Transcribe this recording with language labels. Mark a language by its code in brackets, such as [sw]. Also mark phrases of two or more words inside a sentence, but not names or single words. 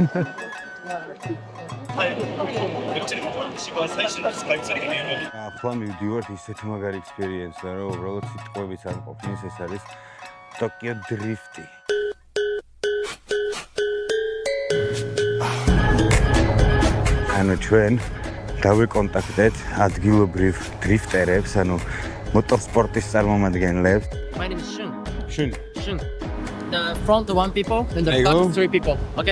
[ka] ახლა მივდივართ ისეთი მაგარი ექსპერიენსია, რომ უბრალოდ სიტყვებიც არ ყოფნის, ეს არის ტოკიო დრიფტი. ანუ ჩვენ დავიკონტაქტეთ ადგილობრივ დრიფტერებს, ანუ მოტორსპორტის წარმომადგენლებს. [en] My name is Shun. [ka] შენ [en] The front one people and the back 3 people. Okay?